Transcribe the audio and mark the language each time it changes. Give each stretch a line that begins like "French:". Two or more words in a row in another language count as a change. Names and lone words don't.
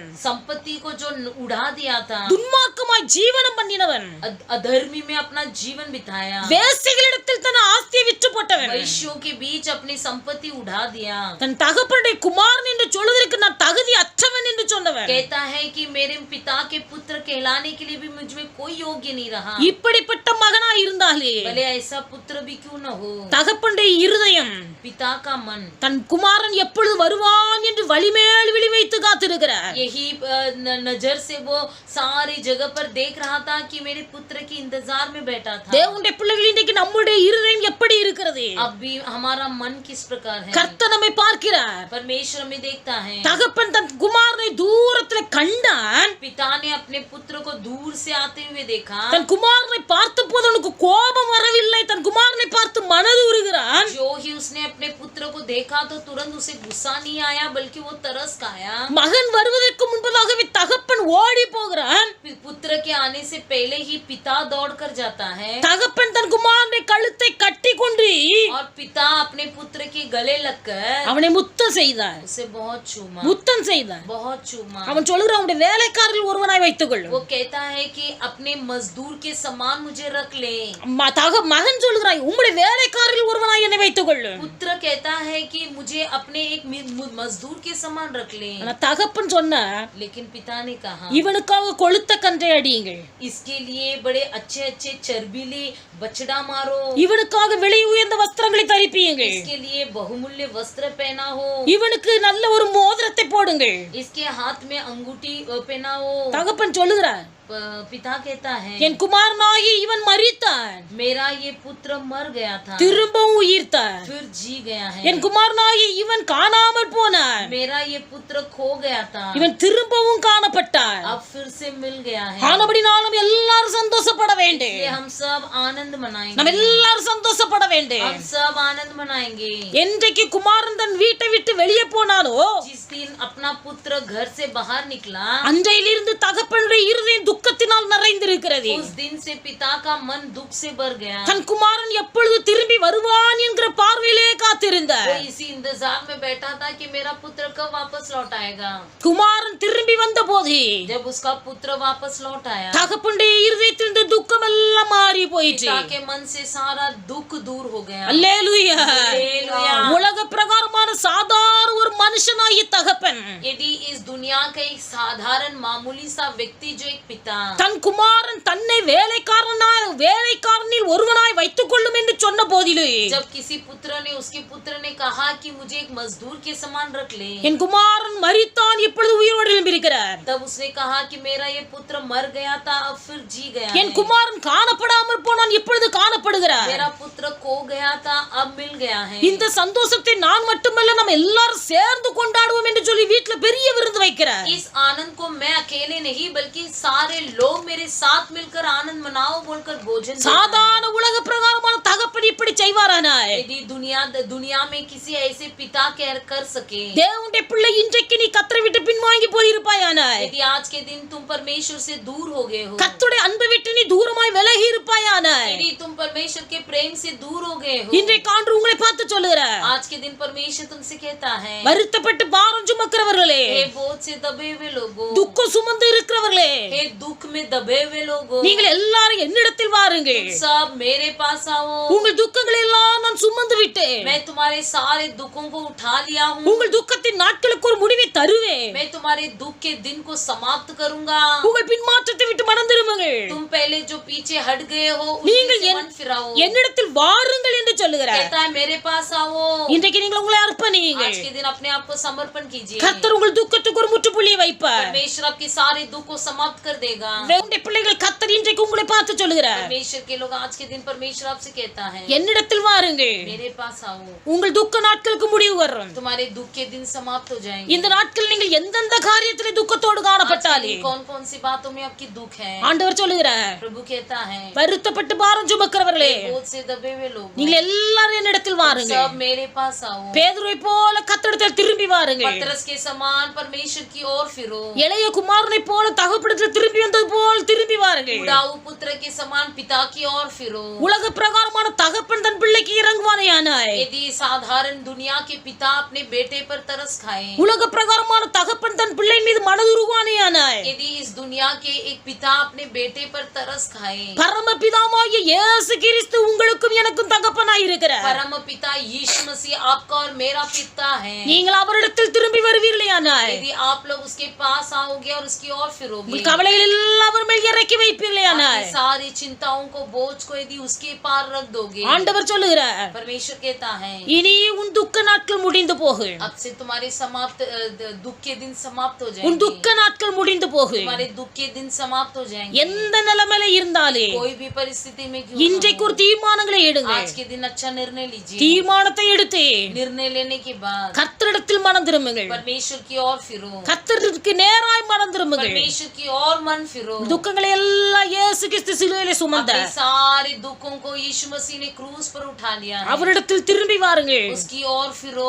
Hindi: संपत्ति को जो उड़ा दिया था,
Tamil: துன்மார்க்கமாய் ஜீவனம் பண்ணினவன்,
Hindi: अधर्मी में अपना जीवन बिताया,
Tamil: வேசிகளிடத்தில் தன் ஆஸ்தியை விற்று போட்டவன்,
Hindi: वैश्यों के बीच अपनी संपत्ति उड़ा दिया,
Tamil: தன் தகப்பனுடைய குமாரன் என்று சொல்வதற்கு நான் தகுதி அற்றவன் என்று சொன்னவன்,
Hindi: कहता है कि मेरे पिता के पुत्र कहलाने के लिए भी मुझ में कोई योग्य नहीं रहा।
Tamil: இப்படிப்பட்ட மகனாய் இருந்தாலே
Hindi: भले ऐसा पुत्र भी क्यों न हो,
Tamil: தகப்பனுடைய இருதயம்
Hindi: पिता का मन
Tamil: தன் குமாரன் எப்பொழுது வருவான் என்று வழிமேல் விழி வைத்து காத்திருக்கிறார்.
Hindi: यही नजर से वो सारी जगह पर देख रहा था कि मेरे पुत्र के इंतजार में बैठा था।
Tamil: தேவனுடைய பிள்ளைகள் இன்றைக்கு நம்முடைய இருதயம் எப்படி இருக்கிறது?
Hindi: अब भी हमारा मन किस प्रकार है?
Tamil: கர்த்தர் நம்மை பார்க்கிறார்.
Hindi: परमेश्वर में देखता है।
Tamil: தகப்பன் தன் குமாரனை தூரத்தில் கண்டான்.
Hindi: पिता ने अपने पुत्र को दूर से आते हुए देखा।
Tamil: தன் குமாரனை பார்த்த போது அவனுக்கு கோபம் வரவில்லை. தன் குமாரனை பார்த்து மனது உருகிறான்.
Hindi: जो ही उसने अपने पुत्र को देखा तो तुरंत उसे गुस्सा नहीं आया, बल्कि वो तरस खाया।
Tamil: மகன் வருவதற்கு முன்பதாகவே தகப்பன் ஓடி போகிறான்.
Hindi: पुत्र के आने से पहले ही पिता दौड़ कर जाता है
Tamil: தகப்பன் தன் குமாரனை கழுத்தை கட்டி கொண்டு
Hindi: और पिता अपने पुत्र के गले लगकर
Tamil: அவனை முத்தம் செய்தார்.
Hindi: उसे बहुत चूमा,
Tamil: முத்தம் செய்தார்.
Hindi: बहुत चूमा।
Tamil: அவன் சொல்கிறான், அவனுடைய வேலைக்காரர்கள் ஒருவனாய் வைத்துக் கொள்ளும்.
Hindi: वो कहता है कि अपने मजदूर के समान मुझे रख ले।
Tamil: மகன் சொல்கிறாய், உம்முடைய வேலைக்காரர்கள் ஒருவனாய் என்னை வைத்துக் கொள்ளும்.
Hindi: पुत्र कहता है कि मुझे अपने एक मजदूर के समान रख ले।
Tamil: ஆனா தகப்பன் சொன்னா,
Hindi: लेकिन पिता ने कहा,
Tamil: இவனுக்காக கொளுத்த கன்றை அடியுங்கள்,
Hindi: इसके लिए बड़े अच्छे अच्छे चर्बीले बछड़ा मारो,
Tamil: இவனுக்காக விலை உயர்ந்த வஸ்திரங்களை தரிப்பியுங்கள்,
Hindi: इसके लिए बहुमूल्य वस्त्र पहना हो,
Tamil: இவனுக்கு நல்ல ஒரு மோதிரத்தை போடுங்கள்.
Hindi: इसके हाथ में अंगूठी पहनाओ।
Tamil: தகப்பன் சொல்லுகிறார்,
Hindi: पिता कहता है,
Tamil: என் குமாரனாகி இவன் மரித்தான்,
Hindi: मेरा ये पुत्र मर गया था,
Tamil: திரும்பவும் உயிர்த்தான்.
Hindi: फिर जी गया है।
Tamil: என் குமாரனாகி இவன் காணாமல் போனான்,
Hindi: मेरा ये पुत्र खो गया था,
Tamil: இவன் திரும்பவும் காணப்பட்டான்.
Hindi: अब फिर से मिल गया है।
Tamil: ஆனபடினாலும் எல்லாரும் சந்தோஷப்பட வேண்டும்.
Hindi: इसलिए हम सब आनंद
Tamil: நம்ம
Hindi: मनाएंगे,
Tamil: எல்லாரும் சந்தோஷப்பட வேண்டும்.
Hindi: हम सब आनंद मनाएंगे।
Tamil: என்றைக்கு குமாரன் தன் வீட்டை விட்டு வெளியே போனானோ,
Hindi: जिस दिन अपना पुत्र घर से बाहर निकला,
Tamil: அன்றையிலிருந்து தகப்பனுடைய இருதயம் துக்கத்தினால் நிறைந்திருக்கிறது.
Hindi: उस दिन से पिता का मन दुख से भर गया।
Tamil: தன் குமாரன் எப்பொழுது திரும்பி வருவான் என்கிற பார்வையிலே காத்திருந்தார்.
Hindi: वो इसी इंतजार में बैठा था कि मेरा पुत्र कब वापस लौट आएगा।
Tamil: குமாரன் திரும்பி வந்த போது
Hindi: जब उसका पुत्र वापस लौट आया,
Tamil: தகப்பனுடைய இருதயத்தில் இந்த துக்கம் எல்லாம் மாறி போயிற்று.
Hindi: पिता के मन से सारा दुख दूर हो गया।
Tamil: அல்லேலூயா.
Hindi: हालेलुया।
Tamil: உலக பிரகாரமான சாதாரண ஒரு மனுஷனாகிய தகப்பன்
Hindi: यदि इस दुनिया का एक साधारण मामूली सा व्यक्ति जो एक पिता
Tamil: தன் குமாரன் தன்னை வேலைக்காரனில் ஒருவனாய் வைத்துக் கொள்ளும் என்று சொன்ன போதிலே,
Hindi: जब किसी पुत्र ने उसके पुत्र ने कहा कि मुझे एक मजदूर के समान रख ले,
Tamil: என் குமாரன் மரித்தான் இப்பொழுது உயிரோடு எழும்பியிருக்கிறார்.
Hindi: तब उसने कहा कि मेरा ये पुत्र मर गया था अब फिर जी गया
Tamil: என்
Hindi: है।
Tamil: குமாரன் காணப்படாமல் போனான் இப்பொழுது காணப்படுகிறார்.
Hindi: मेरा पुत्र खो गया था अब मिल गया है।
Tamil: இந்த சந்தோஷத்தை நான் மட்டுமல்ல நம்ம எல்லாரும் சேர்ந்து கொண்டாடுவோம் என்று சொல்லி வீட்டுல பெரிய விருந்து வைக்கிறார்.
Hindi: इस आनंद को मैं अकेले नहीं बल्कि सारे लोग मेरे साथ मिलकर आनंद मनाओ बोलकर भोजन देता है।
Tamil: சாதாரண உலக பிரகாரமான தகப்பன் இப்படி செய்வாரானாய்?
Hindi: यदि दुनिया में किसी ऐसे पिता कर सके,
Tamil: தேவனுடைய பிள்ளை இன்றைக்கு நீ கர்த்தரை விட்டு பின்வாங்கி போயிருப்பாயானாய்?
Hindi: यदि आज के दिन तुम परमेश्वर से दूर हो गए हो,
Tamil: கர்த்தருடைய அன்பை விட்டு நீ தூரமாய் விலகி இருப்பாயானாய்?
Hindi: यदि तुम परमेश्वर के प्रेम से दूर हो गए हो,
Tamil: இன்றைக்கு ஆண்டவர் உங்களை பார்த்து சொல்லுகிறார்,
Hindi: आज के दिन परमेश्वर तुमसे कहता है,
Tamil: வருத்தப்பட்டு பாரம் சுமக்கிறவர்களே,
Hindi: हे बोझ से दबे हुए लोगों,
Tamil: துக்கம் சுமந்து இருக்கிறவர்களே,
Hindi: हे दुख में दबे हुए लोगों,
Tamil: நீங்கள் எல்லாரும் என்னிடத்தில் வாருங்கள்.
Hindi: सब मेरे पास आओ,
Tamil: உங்கள் துக்கங்களை எல்லாம் நான் சுமந்து விட்டேன்.
Hindi: मैं तुम्हारे सारे दुखों को उठा लिया हूँ,
Tamil: உங்கள் துக்கத்தின் நாட்களுக்கு ஒரு முடிவை தருவேன்.
Hindi: मैं तुम्हारे दुख के दिन को समाप्त करूंगा।
Tamil: உங்கள் பின்மாற்றத்தை விட்டு மனம் திரும்புங்கள்.
Hindi: तुम पहले जो पीछे हट गए हो
Tamil: நீங்கள்
Hindi: उससे मन फिराओ,
Tamil: என்னிடத்தில் வாருங்கள் என்று சொல்லுகிறார்.
Hindi: कहता है मेरे पास आओ।
Tamil: இன்றைக்கு நீங்கள் உங்களை அர்ப்பணியுங்கள்.
Hindi: आज के दिन अपने आप को समर्पण कीजिए,
Tamil: கர்த்தர் உங்கள் துக்கத்துக்கு ஒரு முற்றுப்புள்ளியை வைப்பார்.
Hindi: परमेश्वर आपके सारे दुख को समाप्त कर देगा।
Tamil: உங்களுடைய பிள்ளைகள் கர்த்தர் இன்றைக்கு உங்களை பார்த்து சொல்லுகிறார்,
Hindi: परमेश्वर के लोग आज के दिन परमेश्वर आपसे कहता है,
Tamil: என்னிடத்தில் வாருங்கள்.
Hindi: मेरे पास आओ,
Tamil: உங்கள் துக்க நாட்களுக்கு முடிவு வரும்.
Hindi: तुम्हारे दुख के दिन समाप्त हो जाएंगे।
Tamil: இந்த நாட்கள் நீங்கள் எந்தெந்த காரியத்திலே துக்கத்தோடு காணப்பட்டாலே
Hindi: कौन कौन सी बातों में आपकी दुख है,
Tamil: ஆண்டவர் சொல்லுகிறார்,
Hindi: प्रभु कहता है,
Tamil: வருத்தப்பட்டு பாரம் சுமக்கிறவர்களே,
Hindi: बोझ से दबे हुए लोग
Tamil: நீங்கள் எல்லாரும் என்னிடத்தில் வாருங்கள்.
Hindi: सब मेरे पास आओ।
Tamil: பேதுருவை போல கர்த்தரிடத்தில் திரும்பி வாருங்கள்.
Hindi: पतरस के समान परमेश्वर की ओर फिरो,
Tamil: இளைய குமாரனை போல தகப்பனிடத்தில் திரும்பி வந்தது போல் திரும்பி வாருங்கள்.
Hindi: उड़ाऊ पुत्र के समान पिता की ओर फिरो।
Tamil: உலக பிரகாரமான தகப்பன் தன் பிள்ளைக்கு இறங்குவானேயானாய்?
Hindi: यदि साधारण दुनिया के पिता अपने बेटे पर तरस खाए,
Tamil: உலக பிரகாரமான தகப்பன் தன் பிள்ளை மீது மனதுருவானேயானாய்?
Hindi: यदि इस दुनिया के एक पिता अपने बेटे पर तरस खाए,
Tamil: பரமபிதாவாகிய இயேசு கிறிஸ்து உங்களுக்கும் எனக்கும் தகப்பனாய் இருக்கிறார்.
Hindi: परम पिता यीशु मसीह आपका और मेरा पिता है।
Tamil: நீங்கள் அவரிடத்தில் திரும்பி வருவீர்களேயானாய்?
Hindi: यदि आप लोग उसके पास आओगे और उसकी ओर फिरोगे,
Tamil: உங்கள் கவலைகள் எல்லாம் அவர் மேல் இறக்கி வைப்பீர்களேயானாய்?
Hindi: अपनी सारी चिंताओं को बोझ को यदि उसके पार रख दोगे,
Tamil: ஆண்டவர் சொல்லுகிறார்,
Hindi: परमेश्वर कहता है,
Tamil: இனி உன் துக்க நாட்கள் முடிந்து போகும்.
Hindi: अब से तुम्हारे दुख के दिन समाप्त हो
Tamil: உன்
Hindi: जाएंगे,
Tamil: துக்க நாட்கள் முடிந்து போகும்.
Hindi: तुम्हारे दुख के दिन समाप्त हो जाएंगे।
Tamil: எந்த நிலைமையில இருந்தாலே
Hindi: कोई भी परिस्थिति में क्यों
Tamil: இன்றைக்கு ஒரு தீர்மானங்களை எடுங்க.
Hindi: आज के दिन अच्छा निर्णय लीजिए।
Tamil: தீர்மானத்தை எடுத்து
Hindi: निर्णय लेने के बाद
Tamil: கர்த்தரிடத்தில் மனம் திரும்புங்கள்.
Hindi: परमेश्वर की ओर फिरो,
Tamil: கர்த்தருக்கு நேராய் மனம் திரும்புங்கள்.
Hindi: परमेश्वर की ओर मन फिरो।
Tamil: துக்கங்களை எல்லாம் இயேசு கிறிஸ்து சிலுவையிலே
Hindi: अपने
Tamil: சுமந்தார்.
Hindi: सारे दुखों को यीशु मसीह ने क्रूस पर उठा लिया है।
Tamil: அவரிடத்தில் திரும்பி வாருங்கள்.
Hindi: उसकी ओर फिरो।